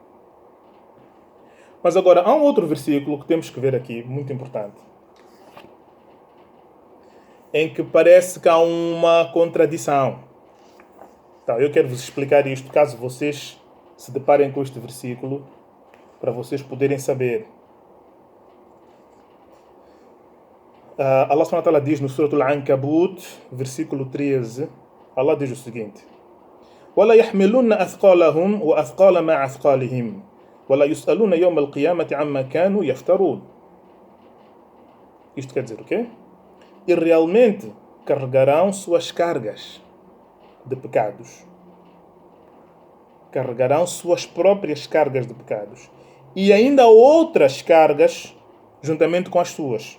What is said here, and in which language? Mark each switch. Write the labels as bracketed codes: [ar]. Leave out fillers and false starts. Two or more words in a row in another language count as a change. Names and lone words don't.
[pt] Mas agora, há um outro versículo que temos que ver aqui, muito importante, em que parece que há uma contradição. Então, eu quero vos explicar isto, caso vocês se deparem com este versículo, para vocês poderem saber. Allah [ar] سبحانه وتعالى [pt] diz no Suratul Ankabut, versículo 13, Allah diz o seguinte: [ar] وَلَا يَحْمِلُنَّ أَثْقَالَهُمْ وَأَثْقَالَ مَا أَثْقَالِهِمْ وَلَا يُسْأَلُونَ يَوْمَ الْقِيَامَةِ عَمَّا كَانُوا يَفْتَرُونَ. [pt] Isto quer dizer o quê? E realmente carregarão suas cargas. de pecados. Carregarão suas próprias cargas de pecados. E ainda outras cargas juntamente com as suas.